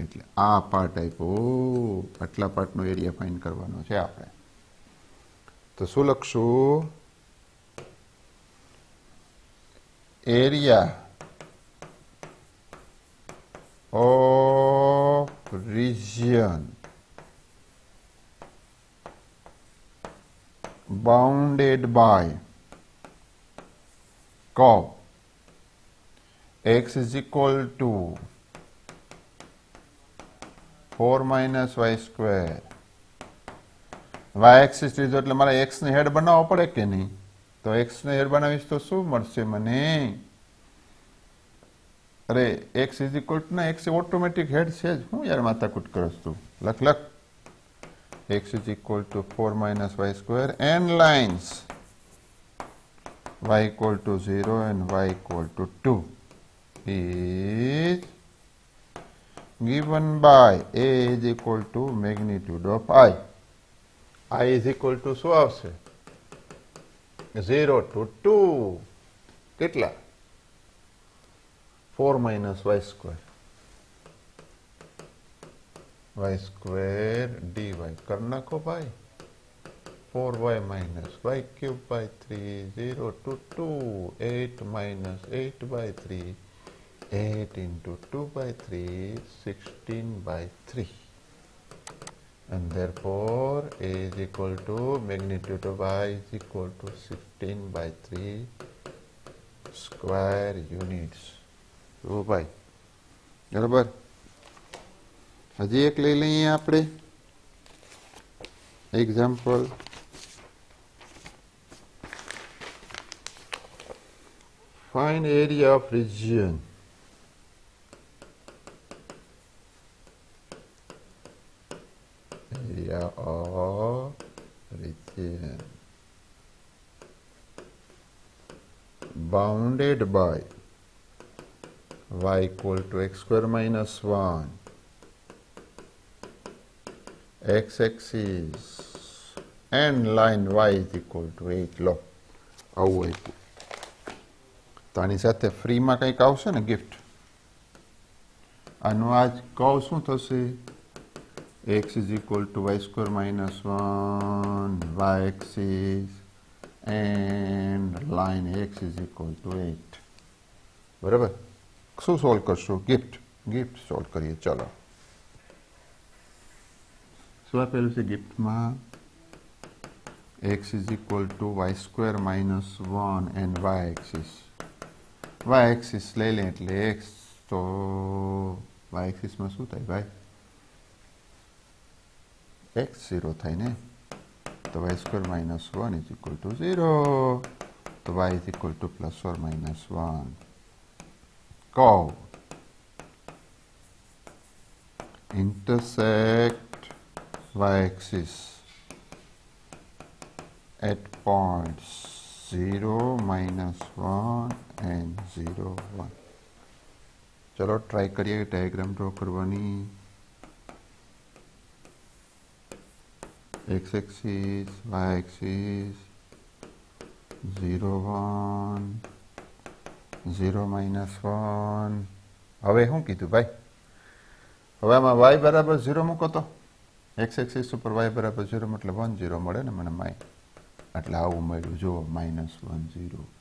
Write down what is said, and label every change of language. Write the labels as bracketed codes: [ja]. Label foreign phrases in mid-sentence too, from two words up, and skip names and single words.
[gu] એટલે આ પાર્ટ આપ્યો, આટલા પાર્ટનો એરિયા ફાઇન્ડ કરવાનો છે આપણે. તો શું લખશું? [en] area of region bounded by curve x is equal to 4 minus y square. y axis [gu] લીધો એટલે મારે x ને હેડ બનાવવો પડે કે નહીં? તો x ને હેડ બનાવીશ તો શું મળશે મને? અરે [en] x is equal to [gu] ના, [en] x automatic head [gu] છે જ. હું યાર માથાકૂટ કરસ તું? લખ. [en] x is equal to 4 minus y square and lines y equal to 0 and y equal to 2 is given by a is equal to magnitude of I. I is equal to [gu] શું આવશે? [en] 0 to 2. કેટલા? 4 minus y square. y square dy [gu] કર નાખો ભાઈ. [en] 4y minus y cube by 3, 0 to 2, 8 minus 8 by 3, 8 into 2 by 3, 16 by 3. And therefore a is equal to magnitude of y is equal to 16 by 3 square units. [gu] Oh ભાઈ, બરાબર. હજી એક લઈ લઈએ આપણે એક્ઝામ્પલ. [en] find area of region. area of region bounded by y equal to x square minus 1, x-axis and line y is equal to 8. [gu] લો આવું આપ્યું. તો આની સાથે ફ્રીમાં કંઈક આવશે ને ગિફ્ટ. આનું આજ કહું શું થશે? [en] x is equal to y square minus 1, y axis and line x is equal to 8. [gu] બરાબર. શું સોલ્વ કરશું? [en] gift solve [gu] કરીએ. ચલો, શું આપેલું છે ગિફ્ટમાં? [en] x is equal to y square minus 1 and y axis. y axis [gu] લઈ લે એટલે x, તો [en] y axis [gu] માં શું થાય ભાઈ? [en] x 0 [gu] થાય ને, તો [en] y square minus 1 is equal to 0, તો y is equal to plus or minus 1. Curve intersect y-axis at points 0, -1 and 0, 1. [gu] ચલો ટ્રાઈ કરીએ [en] diagram draw [gu] કરવાની. [en] x axis, y axis [gu] 0 1 0 -1 હવે શું કીધું ભાઈ હવે આમાં y બરાબર 0 મૂકો તો [en] x axis [gu] ઉપર y બરાબર 0 એટલે 1 0 મળે ને મને માય એટલે આવું મળ્યું જો -1 0